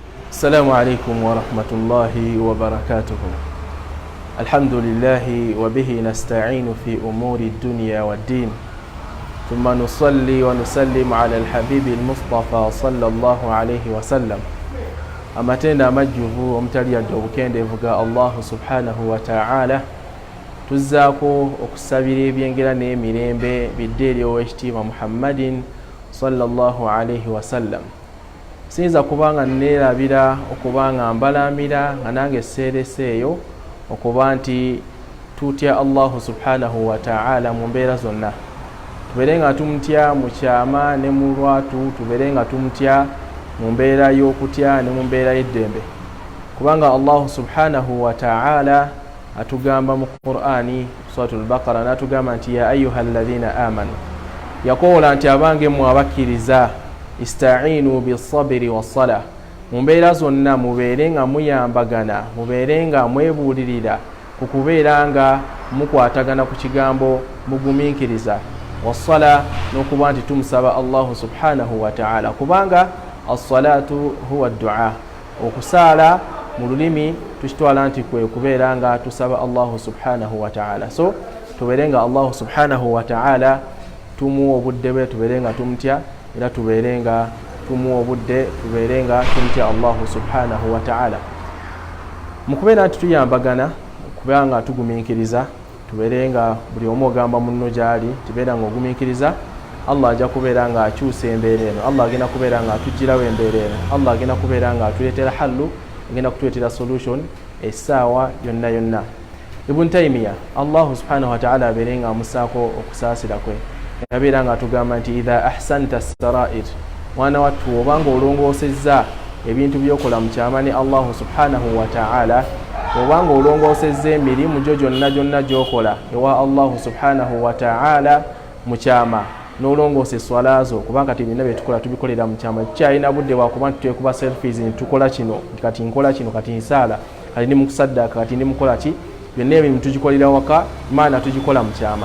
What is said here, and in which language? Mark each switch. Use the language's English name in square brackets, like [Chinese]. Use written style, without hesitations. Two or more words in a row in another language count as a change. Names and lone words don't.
[Arabic] السلام عليكم ورحمة الله وبركاته. الحمد لله وبه نستعين في أمور الدنيا والدين، ثم نصلي ونسلم على الحبيب المصطفى صلى الله عليه وسلم. [Ganda] amatenda amajjuvu omutali yadde obukendeevu [Arabic] الله سبحانه وتعالى, [Ganda] tuzzaako okusabira ebyengera n'emirembe bidde eri ow'ekitiibwa Muhammadin [Arabic] صلى الله عليه وسلم. [Ganda] Sinza kubanga neerabira okubanga mbalamira nga nange seereseeyo okuba nti tutya [Arabic] الله سبحانه وتعالى [Ganda] mu mbeera zonna. Tubeere nga tumutya mu kyama ne mu lwatu, tubeere nga tumutya mu mbeera y'okutya ne mu mbeera y'eddembe, kubanga Allah [Arabic] سبحانه وتعالى [Ganda] atugamba mu Qur'ani suratul Baqara n'atugamba nti [Arabic] يا أيها الذين آمنوا, [Ganda] yakoola nti abange mmwe abakkiriza, [Arabic] استعينوا بالصبر والصلاة, [Ganda] mu mbeera zonna mubeere nga muyambagana, mubeere nga mwebuulirira ku kubeera nga mukwatagana ku kigambo mugumiikiriza, was-salah n'okuba nti tumusaba [Arabic] الله سبحانه وتعالى, [Ganda] kubanga [Arabic] الصلاة هو الدعاء, [Ganda] okusaala mu lulimi tukitwala nti kwe kubeera nga tusaba [Arabic] الله سبحانه وتعالى. [Ganda] So tubeere nga [Arabic] الله سبحانه وتعالى [Ganda] tumuwa obudde bwe, tubeere nga tumutya, era tubeere nga tumuwa obudde, tubeere nga tumutya [Arabic] الله سبحانه وتعالى. [Ganda] Mu kubeera nti tuyambagana, kubeera nga tugumiikiriza, tubeere nga buli omu ogamba munno gy'ali, tubeera nga ogumiikiriza, Allah ajja kubeera nga akyusa embeera eno, Allah agenda kubeera nga atugirawo embeera eno, Allah agenda kubeera nga atuleetera hallu, agenda kutuleetera solution essaawa yonna yonna. Ibn Taymiyyah [Arabic] الله سبحانه وتعالى [Ganda] abeere nga amusaako okusaasira kwe, yabeera nga atugamba nti [Arabic] إذا أحسنت السرائر, [Ganda] mwana wattu obanga olongoosezza ebintu byokola mu kyama ne [Arabic] الله سبحانه وتعالى, [Ganda] obanga olongoosezza emirimu gyo gyonna gyokola ewa [Arabic] الله سبحانه وتعالى [Ganda] mu kyama, nolongose swala zo, kubanga tibina byetukola tubikolera mu kyama, kyalina budde wakuba nti twekuba selfies nitukola kino kati nkola kino kati nsaala kati ndi mukusaddaka kati ndi mukola ki, byonna ebintu tugikolera waka, maana tugikola mu kyama.